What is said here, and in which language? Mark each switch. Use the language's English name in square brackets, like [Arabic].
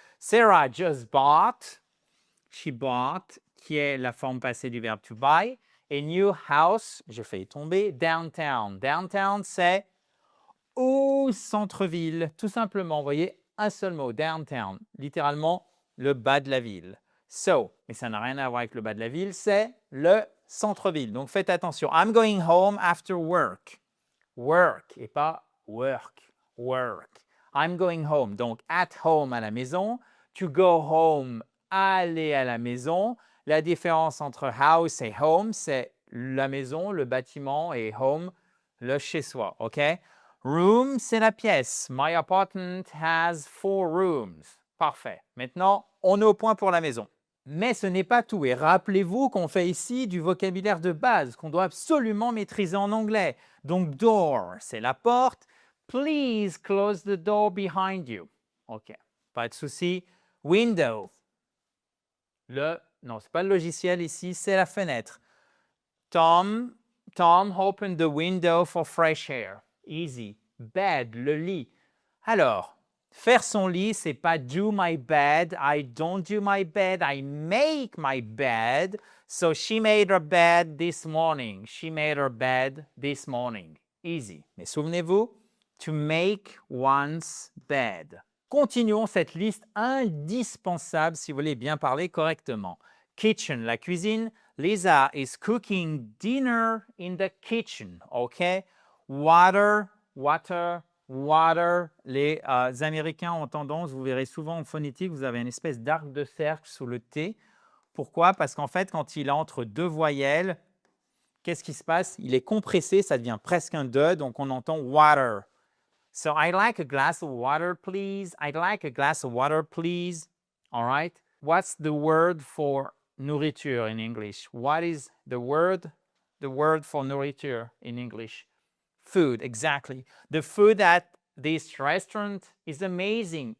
[English] Sarah just bought, she bought, [French] qui est la forme passée du verbe [English] to buy, a new house, [French] je fais tomber, [English] downtown. [French] Downtown, c'est au centre-ville, tout simplement. Vous voyez, un seul mot, downtown, littéralement le bas de la ville. So, mais ça n'a rien à voir avec le bas de la ville, c'est le centre-ville. Donc faites attention. [English] I'm going home after work. Work [French] et pas [English] work. Work. I'm going home. [French] Donc at home à la maison. To go home, aller à la maison. La différence entre house et home, c'est la maison, le bâtiment, et home, le chez-soi. [English] OK? Room, [French] c'est la pièce. [English] My apartment has 4 rooms. Parfait. [French] Maintenant, on est au point pour la maison. Mais ce n'est pas tout. Et rappelez-vous qu'on fait ici du vocabulaire de base qu'on doit absolument maîtriser en anglais. Donc, door, c'est la porte. [English] Please close the door behind you. [French] OK. Pas de souci. Window. Non, ce n'est pas le logiciel ici, c'est la fenêtre. [English] Tom opened the window for fresh air. Easy. Bed, [French] le lit. Alors, faire son lit, c'est pas do my bed. [English] I don't do my bed. I make my bed. So she made her bed this morning. She made her bed this morning. Easy. [French] Mais souvenez-vous, [English] to make one's bed. [French] Continuons cette liste indispensable si vous voulez bien parler correctement. Kitchen, la cuisine. [English] Lisa is cooking dinner in the kitchen. OK? Water. [French] Les Américains ont tendance, vous verrez souvent en phonétique, vous avez une espèce d'arc de cercle sous le T. Pourquoi? Parce qu'en fait, quand il est entre deux voyelles, qu'est-ce qui se passe? Il est compressé, ça devient presque un de, donc on entend water. [English] So, I'd like a glass of water, please. I'd like a glass of water, please. All right? What's the word for nourriture in English? What is the word for nourriture in English? Food, exactly. The food at this restaurant is amazing.